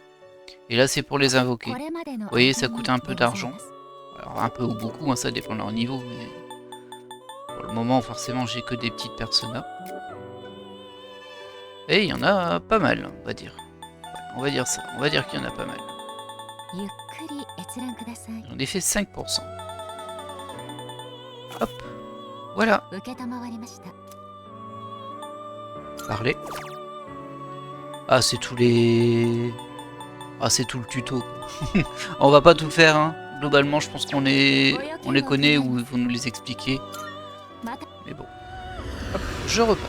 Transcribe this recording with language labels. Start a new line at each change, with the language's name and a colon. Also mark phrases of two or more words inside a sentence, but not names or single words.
French: Et là, c'est pour les invoquer. Vous voyez, ça coûte un peu d'argent. Alors un peu ou beaucoup, hein, ça dépend de leur niveau, mais pour le moment forcément j'ai que des petites personas. Et il y en a pas mal, on va dire. Ouais, on va dire ça, on va dire qu'il y en a pas mal.
Japanese: ゆっくり閲覧ください。
French: J'en ai fait 5%. Hop. Voilà.
Japanese: 承りました。
French: Parler. Ah, c'est tous les... Ah, c'est tout le tuto. On va pas tout faire, hein. Globalement, je pense qu'on les connaît ou ils vont nous les expliquer.
Japanese: また
French: Mais bon. Hop, je repars.